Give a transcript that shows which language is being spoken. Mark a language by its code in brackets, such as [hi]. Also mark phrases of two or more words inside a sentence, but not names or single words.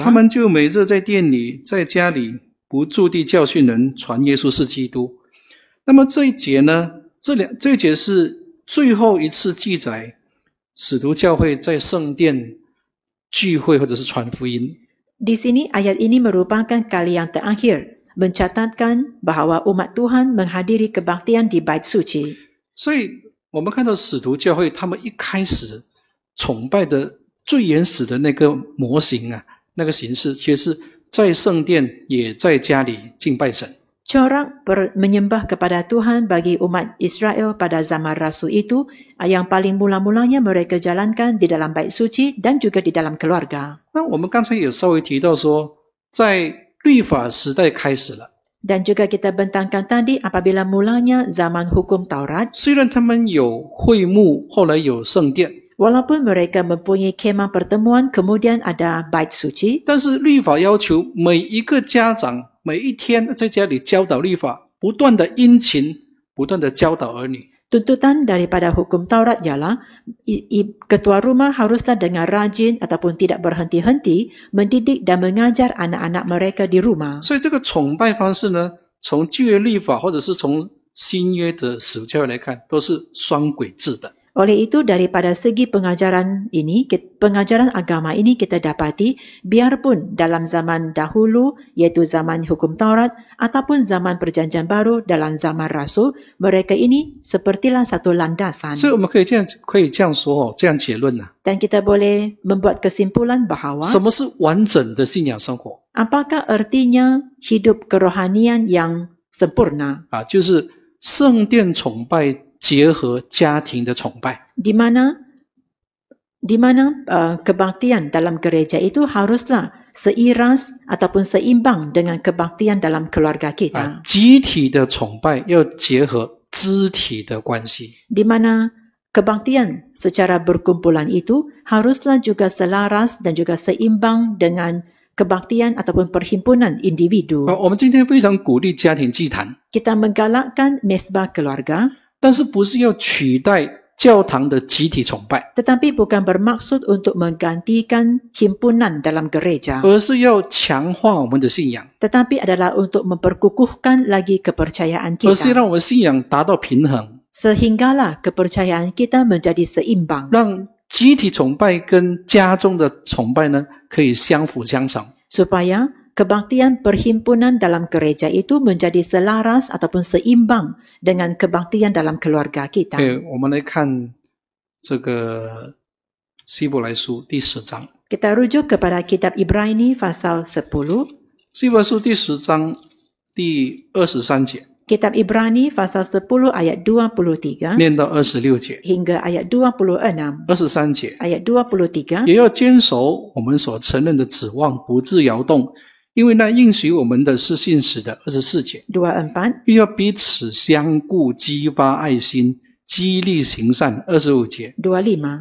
[zh] 他们就每日在店里，在家里不住地教训人，传耶稣是基督。那么这一节呢，这一节是最后一次记载使徒教会在圣殿聚会或者是传福音。 [ms] Di sini ayat ini merupakan kali yang terakhir mencatatkan bahawa umat Tuhan menghadiri kebaktian di bait suci. [zh] 所以我们看到使徒教会他们一开始崇拜的最原始的那个模型那个形式，其实是在圣殿也在家里敬拜神。 [ms] Corak menyembah kepada Tuhan bagi umat Israel pada zaman Rasul itu yang paling mula-mulanya mereka jalankan di dalam bait suci dan juga di dalam keluarga. [zh] 那我们刚才也稍微提到说，在律法时代开始了， [ms] Dan juga kita bentangkan tadi apabila mulanya zaman hukum Taurat, [zh] 虽然他们有会幕，后来有圣殿， [ms] walaupun mereka mempunyai kemah pertemuan kemudian ada bait suci, [zh] 但是律法要求每一个家长每一天在家里教导律法，不断的殷勤，不断的教导儿女。 [ms] tuntutan daripada hukum Taurat ialah ketua rumah haruslah dengan rajin ataupun tidak berhenti-henti mendidik dan mengajar anak-anak mereka di rumah. [zh] 所以这个崇拜方式呢，从旧约律法或者是从新约的使徒教会来看，都是双轨制的。 [ms] Oleh itu daripada segi pengajaran agama ini kita dapati biarpun dalam zaman dahulu iaitu zaman hukum Taurat ataupun zaman perjanjian baru dalam zaman Rasul, mereka ini sepertilah satu landasan. [zh] 所以我们可以这样说这样结论 [ms] Dan kita boleh membuat kesimpulan bahawa [zh] 什么是完整的信仰生活 [ms] apakah artinya hidup kerohanian yang sempurna? [zh] 就是圣殿崇拜结合家庭的崇拜。 [ms] Di mana kebaktian dalam gereja itu haruslah seiras ataupun seimbang dengan kebaktian dalam keluarga kita. [zh] 集体的崇拜要结合肢体的关系。 [ms] Di mana kebaktian secara berkumpulan itu haruslah juga selaras dan juga seimbang dengan kebaktian ataupun perhimpunan individu. [zh] 我们今天非常鼓励家庭祭坛， [ms] Kita menggalakkan mesbah keluarga, [zh] 但是不是要取代教堂的集体崇拜， [ms] tetapi bukan bermaksud untuk menggantikan himpunan dalam gereja, [zh] 而是要强化我们的信仰， [ms] tetapi adalah untuk memperkukuhkan lagi kepercayaan [zh] 而是 [ms] kita, [zh] 让我们信仰达到平衡， [ms] sehinggalah kepercayaan kita menjadi seimbang, [zh] 让集体崇拜跟家中的崇拜呢，可以相辅相成。 [ms] supaya kebaktian perhimpunan dalam gereja itu menjadi selaras ataupun seimbang dengan kebaktian dalam keluarga kita. [zh] 我们来看这个希伯来书第10章。 [ms] Kita rujuk kepada kitab Ibrani pasal 10. [zh] 希伯来书第10章第23节 [ms] Kitab Ibrani pasal 10 ayat 23 [zh] 念到26节 [ms] hingga ayat 26. [zh] 23 节 [ms] Ayat 23. [zh] 也要坚守我们所承认的指望，不致摇动，因为那应许我们的是信实的。24节 [ms] 24. [zh] 并要彼此相顾，激发爱心，激励行善。25节 [ms] 25.